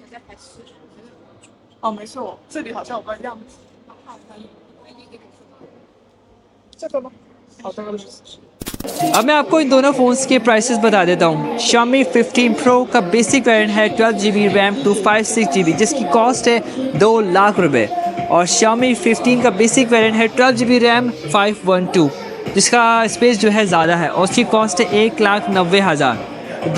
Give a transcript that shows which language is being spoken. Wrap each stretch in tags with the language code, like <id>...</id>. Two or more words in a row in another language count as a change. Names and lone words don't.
<zh>哦，没错，这里好像有个样子。这个吗？好的。</zh> <hi>अब मैं आपको इन दोनों फ़ोन्स के प्राइसेस बता देता हूँ। Xiaomi 15 Pro का</hi> <en>basic variant</en> <hi>है 12GB रैम 256GB जिसकी कॉस्ट है 2 लाख रुपए, और Xiaomi 15 का</hi> <en>basic variant</en> <hi>है 12GB रैम 512 जिसका स्पेस जो है ज़्यादा है और उसकी कॉस्ट है 1,90,000।</hi>